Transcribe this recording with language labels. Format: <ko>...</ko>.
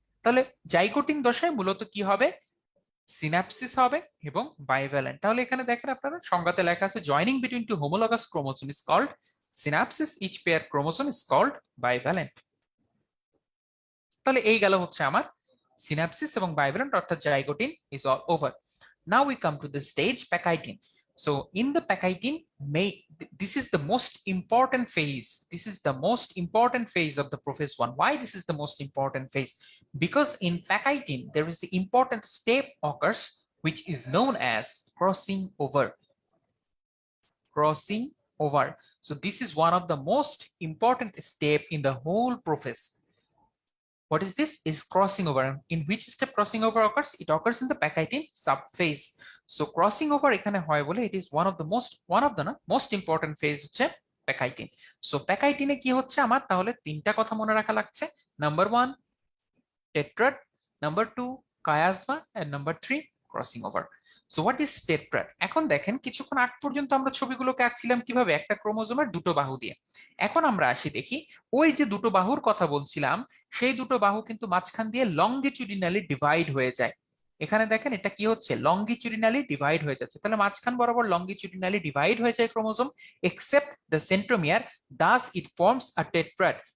<bn>তাহলে জাইগোটিন দশায় মূলত কি হবে, সিনাপসিস হবে এবং বাইভ্যালেন্ট। তাহলে এখানে দেখেন আপনারা সংজ্ঞাতে লেখা আছে</bn> <en>Joining between two homologous chromosome is called synapsis, each pair chromosome is called bivalent.</en> <bn>তাহলে এই গেল হচ্ছে আমার সিনাপসিস এবং বাইভ্যালেন্ট, অর্থাৎ zygotene</bn> <en>Is all over. Now we come to the stage pachytene. So in the pachytene, this is the most important phase. This is the most important phase of the Prophase 1. Why this is the most important phase? Because in pachytene, there is the important step occurs, which is known as crossing over. Crossing over. So this is one of the most important step in the whole Prophase. What is this? Is crossing over. In which step crossing over occurs? It occurs in the pachytene subphase. So crossing over</en> <bn>এখানে হয় বলে</bn> <en>it is one of the most important phase</en> <bn>হচ্ছে</bn> <en>pachytene.</en> <bn>So pachytene কি হচ্ছে আমার, তাহলে তিনটা কথা মনে রাখা লাগছে।</bn> <en>Number 1 tetrad, number 2 chiasma, and number 3 crossing over. So what is tetrad?</en> <bn>এখন দেখেন কিছুক্ষণ আগ পর্যন্ত আমরা ছবিগুলোকে আঁকছিলাম কিভাবে, একটা ক্রোমোজোমের দুটো বাহু দিয়ে। এখন আমরা আসি দেখি, ওই যে দুটো বাহুর কথা বলছিলাম, সেই দুটো বাহু কিন্তু মাঝখান দিয়ে লংগিচুডিনালি ডিভাইড হয়ে যায়। এখানে দেখেন এটা কি হচ্ছে, লংগিচুডিনালি ডিভাইড হয়ে যাচ্ছে। তাহলে মাঝখান বরাবর লংগিচুডিনালি ডিভাইড হয়ে যায় chromosome,</bn> <en>Except the centromere, thus it forms a tetrad.</en>